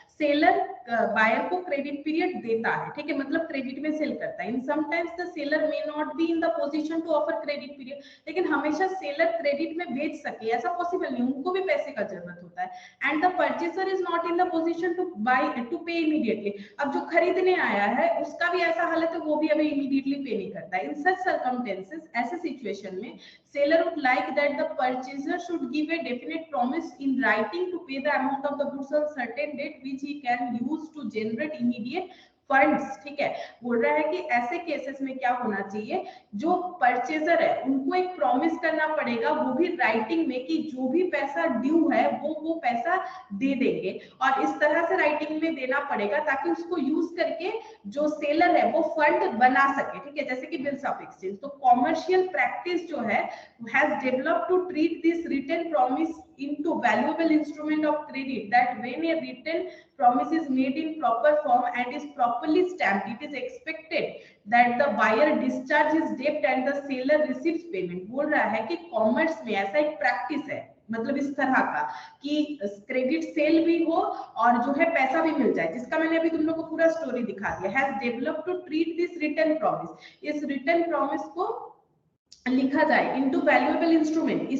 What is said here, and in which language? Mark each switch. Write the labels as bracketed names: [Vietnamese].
[Hindi] Seller buyer को credit period देता है। ठीक है, मतलब क्रेडिट में सेल करता है। [English] in sometimes the seller may not be in the position to offer credit period, [Hindi] लेकिन हमेशा सेलर क्रेडिट में बेच सके ऐसा पॉसिबल नहीं, उनको भी पैसे का जरूरत होता है। [English] and the purchaser is not in the position to buy to pay immediately, [Hindi] अब जो खरीदने आया है उसका भी ऐसा हालत है, वो भी अभी इमीडिएटली पे नहीं करता है। [English] in such circumstances, [Hindi] ऐसे सिचुएशन में [English] seller would like that the purchaser should give a definite promise in writing to pay the amount of the goods on certain date which he can use to generate immediate funds. [Hindi] ठीक है, बोल रहा है कि ऐसे cases में क्या होना चाहिए, जो परचेजर है उनको एक प्रॉमिस करना पड़ेगा, वो भी राइटिंग में, कि जो भी पैसा ड्यू है वो पैसा दे देंगे, और इस तरह से राइटिंग में देना पड़ेगा ताकि उसको यूज करके जो सेलर है वो फंड बना सके। ठीक है, जैसे कि बिल्स ऑफ एक्सचेंज। तो कॉमर्शियल प्रैक्टिस जो है [English] has developed to treat this written promise into valuable instrument of credit, that when a written promise is made in proper form and is properly stamped, it is expected that the buyer discharge his debt and the seller receives payment। [Hindi] बोल रहा है कि commerce में ऐसा एक practice है, मतलब इस तरह का कि क्रेडिट सेल भी हो और जो है पैसा भी मिल जाए, जिसका मैंने अभी तुम लोग को पूरा स्टोरी दिखा दिया। [English] has developed to treat this written promise, [Hindi] इस रिटन प्रॉमिस को लिखा जाए इनटू वैल्यूएबल इंस्ट्रूमेंट।